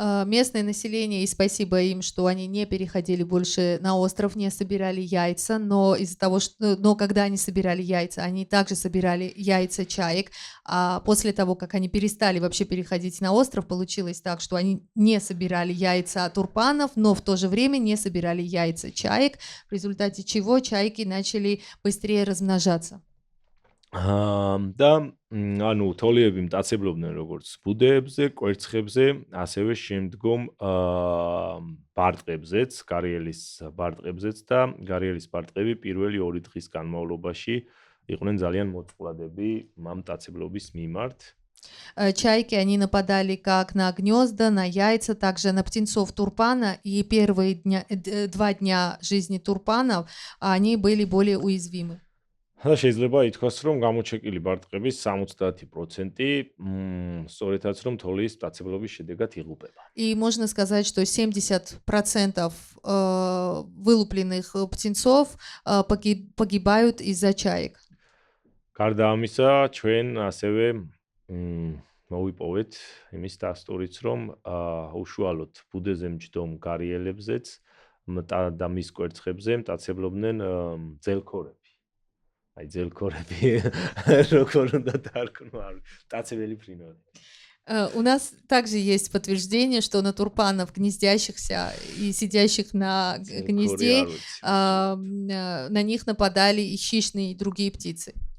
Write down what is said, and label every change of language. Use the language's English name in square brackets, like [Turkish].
[Russian] Местное население, и спасибо им, что они не переходили больше на остров, не собирали яйца, но из-за того, но когда они собирали яйца, они также собирали яйца чаек, а после того, как они перестали вообще переходить на остров, получилось так, что они не собирали яйца турпанов, но в то же время не собирали яйца чаек, в результате чего чайки начали быстрее размножаться. [Georgian] და ანუ თოლიები მტაცებლობდნენ როგორც ბუდეებზე, კვერცხებზე, ასევე შემდგომ ბარტყებზეც, გარიელის ბარტყებზეც და გარიელის ბარტყები პირველი 2 დღის განმავლობაში იყვნენ ძალიან მოწყვლადები ამ მტაცებლობის მიმართ. [Russian] Чайки, они нападали как на гнезда, на яйца, также на птенцов турпана, и первые 2 дня жизни турпанов, они были более уязвимы. [Georgian] და შეიძლება ითქვას, რომ გამოჩეკილი ბარტყების 70% სწორედაც რომ თოლის მტაცებლობის შედეგად იღუპება. [Russian] И можно сказать, что 70% вылупленных птенцов погибают из-за чаек. [Georgian] გარდა ამისა, ჩვენ ასევე მოვიპოვეთ იმის დასტურიც, რომ უშუალოდ ბუდეზე მჯდომ გარიელებზეც და მის კვერცხებზე მტაცებლობდნენ ძელქორები. Ai ძელქორები როგორ უნდა დარქმო, მტაცებელი ფრინველები. [Russian] У нас также есть подтверждение, что на турпанов, гнездящихся и сидящих на гнезде, на них нападали и хищные, и другие птицы.